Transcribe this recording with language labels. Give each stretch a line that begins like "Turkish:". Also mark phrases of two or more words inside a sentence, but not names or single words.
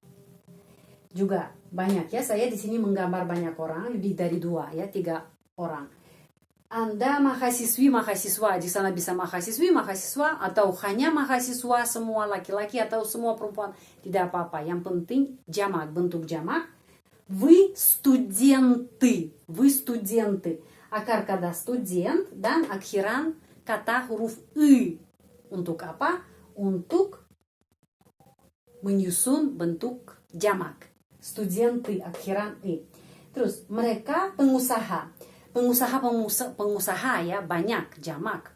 Indonesian: Juga banyak ya. Saya di sini menggambar banyak orang, lebih dari 2 ya, 3 orang. Anda mahasiswi, mahasiswa, di sana bisa mahasiswi, mahasiswa atau hanya mahasiswa semua laki-laki atau semua perempuan, tidak apa-apa. Yang penting jamak, bentuk jamak.
Russian: Вы студенты. Вы студенты.
Indonesian: Akar kata student dan akhiran kata huruf I. Untuk apa? Untuk menyusun bentuk jamak. Studenty akhiran I. Terus mereka pengusaha. Pengusaha ya banyak jamak.